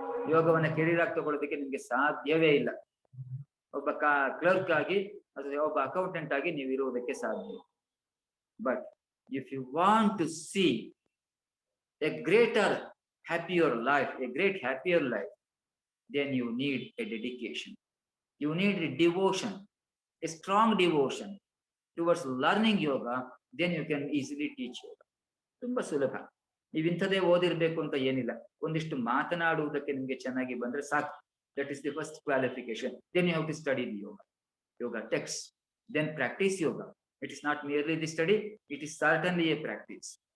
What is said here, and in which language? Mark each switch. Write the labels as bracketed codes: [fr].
[kn] ಯೋಗವನ್ನ career ಆಗಿ ತಗೊಳ್ಳೋದಕ್ಕೆ ನಿಮ್ಗೆ ಸಾಧ್ಯವೇ ಇಲ್ಲ. ಒಬ್ಬ ಕ್ಲರ್ಕ್ ಆಗಿ ಅಥವಾ ಒಬ್ಬ ಅಕೌಂಟೆಂಟ್ ಆಗಿ ನೀವು ಇರುವುದಕ್ಕೆ ಸಾಧ್ಯ. [en] But if you want to see a greater happier life, then you need a dedication. You need a devotion, a strong devotion towards learning yoga. Then you can easily teach yoga. [kn] ತುಂಬಾ ಸುಲಭ. ನೀವಿಂಥದೇ ಓದಿರ್ಬೇಕು ಅಂತ ಏನಿಲ್ಲ, ಒಂದಿಷ್ಟು ಮಾತನಾಡುವುದಕ್ಕೆ ನಿಮ್ಗೆ ಚೆನ್ನಾಗಿ ಬಂದ್ರೆ ಸಾಕು. [en] That is the first qualification. Then you have to study the yoga texts, then practice yoga. It is not merely the study, it is certainly a practice.